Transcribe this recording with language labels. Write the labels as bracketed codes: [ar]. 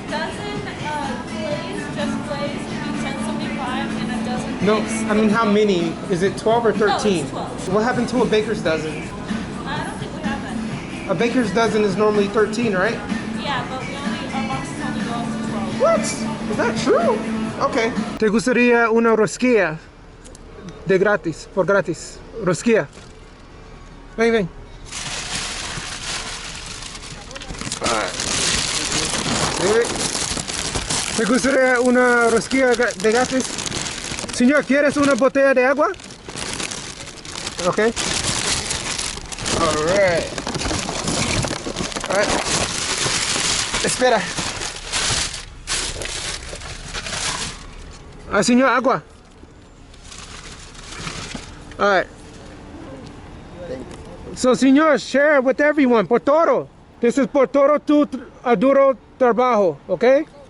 [en] Dozen glazed, just glazed, would be 10.75, and a dozen No, glazed. I mean how many? Is it 12 or 13? No, it's 12. What happened to a baker's dozen? I don't think we have that. A baker's dozen is normally 13, right? Yeah, but our boxes only go up to 12. What? Is that true? Okay. [es] ¿Te gustaría una rosquilla de gratis, por gratis? Rosquilla. Ven, ven. ¿Te gustaría una rosquilla de gratis? Señor, ¿quieres una botella de agua? [en] Okay. Alright. Alright. [es] Espera. Señor, agua. [en] Alright. So, señor, share with everyone. [es] Por todo. [en] This is [es] por todo tu duro trabajo, [en] okay?